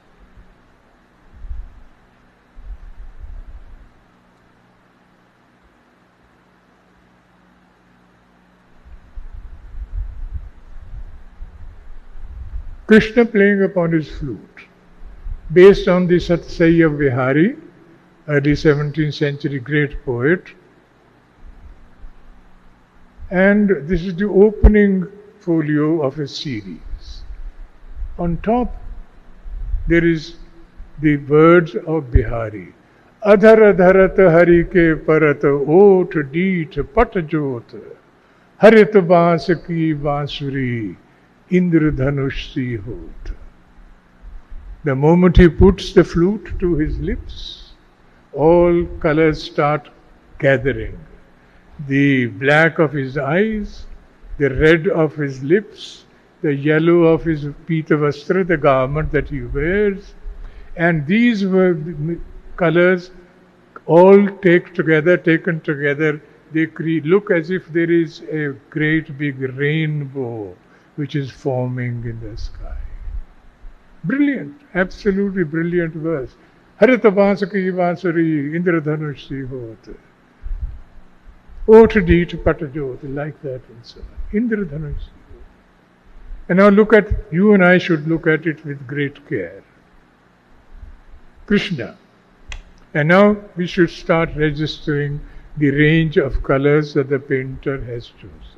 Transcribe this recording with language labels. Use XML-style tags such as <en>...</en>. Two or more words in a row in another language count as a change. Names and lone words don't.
<en>Krishna playing upon his flute, based on the Satsai of Vihari, early 17th century great poet. And this is the opening folio of a series. On top, there is the words of Bihari.</en> <hi>अधर अधरत हरि के परत ओट दीठ पट जोत हरित बाँस की बाँसुरी इंद्र धनुष सी होत.</hi> <en>The moment he puts the flute to his lips, all colors start gathering. The black of his eyes, the red of his lips, the yellow of his</en> <hi>पीत वस्त्र,</hi> <en>the garment that he wears, and these were colors all taken together, they look as if there is a great big rainbow which is forming in the sky. Brilliant, absolutely brilliant verse.</en> <hi>हरिता बाँसकी बाँसरी इंद्र धनुष सी होत. ओट दीठ पटजोत,</hi> <en>like that and so on.</en> <hi>इंद्र धनुष सी होत.</hi> <en>And now you and I should look at it with great care. Krishna. And now we should start registering the range of colors that the painter has chosen.</en>